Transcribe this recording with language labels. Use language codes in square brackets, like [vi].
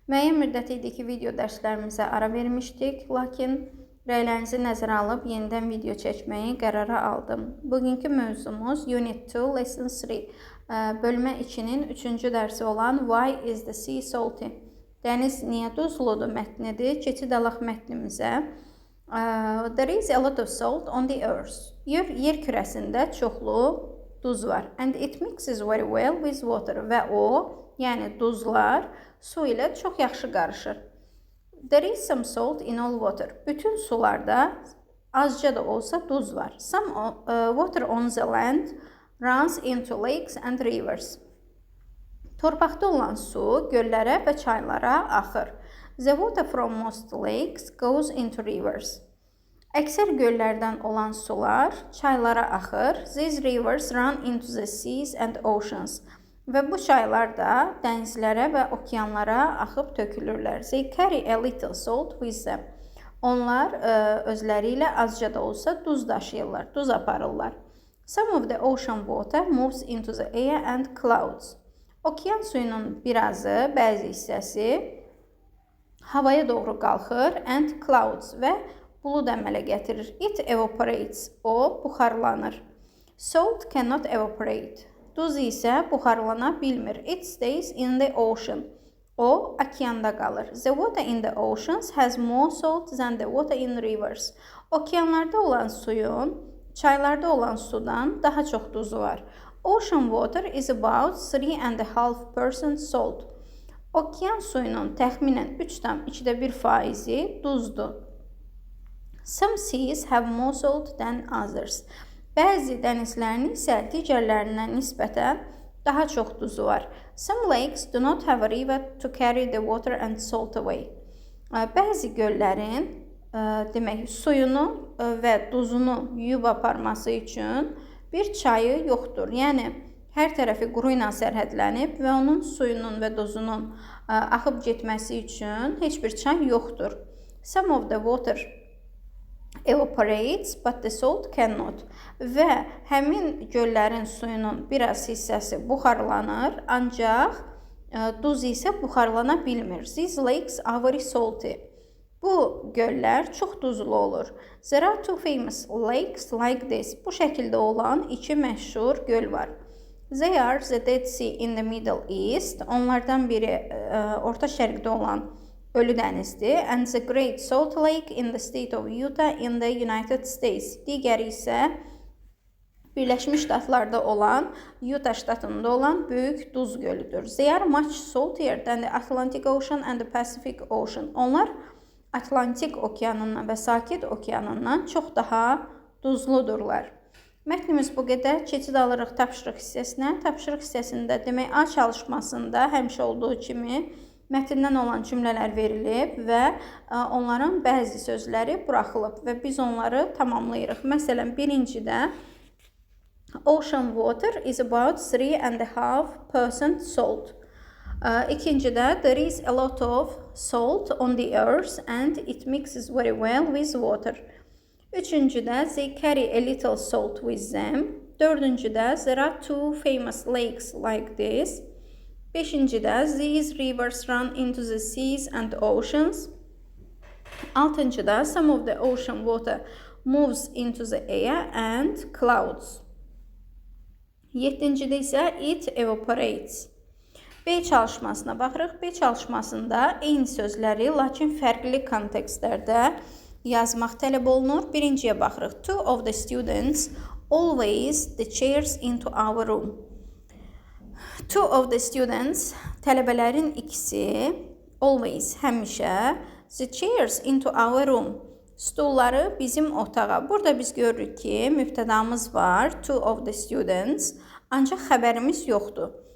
[az] Müəyyən müddət idi ki, video dərslərimizə ara vermişdik, lakin rəylərinizi nəzərə alıb yenidən video çəkməyi qərara aldım. Bugünkü mövzumuz Unit 2, Lesson 3, bölmə 2-nin 3-cü dərsi olan [en] Why is the sea salty? [az] Dəniz niyə duzludur mətnidir. Keçid alaq mətnimizə. [en] There is a lot of salt on the earth. [az] Yer kürəsində çoxlu duz var. [en] And it mixes very well with water. [az] Və o, yəni duzlar, su ilə çox yaxşı qarışır. [en] There is some salt in all water. [az] Bütün sularda azca da olsa duz var. [en] Some water on the land runs into lakes and rivers. [az] Torpaqda olan su göllərə və çaylara axır. [en] The water from most lakes goes into rivers. [az] Əksər göllərdən olan sular çaylara axır. [en] These rivers run into the seas and oceans. [az] Və bu çaylar da dənizlərə və okeanlara axıb tökülürlər. [en] They carry a little salt with them. [az] Onlar özləri ilə azca da olsa duz daşıyırlar, duz aparırlar. [en] Some of the ocean water moves into the air and clouds. [az] Okean suyunun birazı, bəzi hissəsi havaya doğru qalxır [en] and clouds [az] və bulud əmələ gətirir. [en] It evaporates. [az] O buxarlanır. [en] Salt cannot evaporate. [az] Duz isə buxarlana bilmir. [en] It stays in the ocean. [az] O okeanda qalır. [en] The water in the oceans has more salt than the water in rivers. [az] Okeanlarda olan suyun çaylarda olan sudan daha çox duzu var. [en] Ocean water is about 3.5% salt. [az] Okean suyunun təxminən 3,1% duzdur. [en] Some seas have more salt than others. [az] Bəzi dənizlərin isə digərlərinə nisbətən daha çox duzu var. [en] Some lakes do not have a river to carry the water and salt away. [az] Bəzi göllərin demək suyunu və duzunu yuyub aparması üçün bir çayı yoxdur. Yəni hər tərəfi quru ilə sərhədlənib və onun suyunun və duzunun axıb getməsi üçün heç bir çay yoxdur. [en] Some of the water evaporates, but the salt cannot. [az] Və həmin göllərin suyunun biraz hissəsi buxarlanır, ancaq duz isə buxarlana bilmir. [en] These lakes are very salty. [az] Bu göllər çox duzlu olur. [en] There are two famous lakes like this. [az] Bu şəkildə olan iki məşhur göl var. [en] They are the Dead Sea in the Middle East. [az] Onlardan biri Orta Şərqdə olan Ölü dənizdir. [en] And the Great Salt Lake in the state of Utah in the United States. [az] Digəri isə Birləşmiş Ştatlarda olan, Utah ştatında olan böyük duz gölüdür. [en] They are much saltier than the Atlantic Ocean and the Pacific Ocean. [az] Onlar Atlantik okeanından və Sakit okeanından çox daha duzludurlar. Mətnimiz bu qədər. Keçid alırıq tapşırıq hissəsinə. Tapşırıq hissəsində demək A çalışmasında həmişə olduğu kimi mətndən olan cümlələr verilib və onların bəzi sözləri buraxılıb və biz onları tamamlayırıq. Məsələn, birincidə [en] Ocean water is about 3.5% salt. [az] İkincidə [en] there is a lot of salt on the earth and it mixes very well with water. [az] Üçüncüdə [en] they carry a little salt with them. [az] Dördüncüdə [en] there are two famous lakes like this. [az] Beşincidə [en] these rivers run into the seas and oceans. [az] Altıncıda [en] some of the ocean water moves into the air and clouds. [az] Yeddincidə isə [en] it evaporates. [az] B çalışmasına baxırıq. B çalışmasında eyni sözləri, lakin fərqli kontekstlərdə yazmaq tələb olunur. Birinciyə baxırıq. [en] Two of the students always the chairs into our room. Two of the students, [az] tələbələrin ikisi, [en] always, [az] həmişə, [en] the chairs into our room, [az] stulları bizim otağa. Burada biz görürük ki, mübtədamız var, two of the students, ancaq xəbərimiz yoxdur.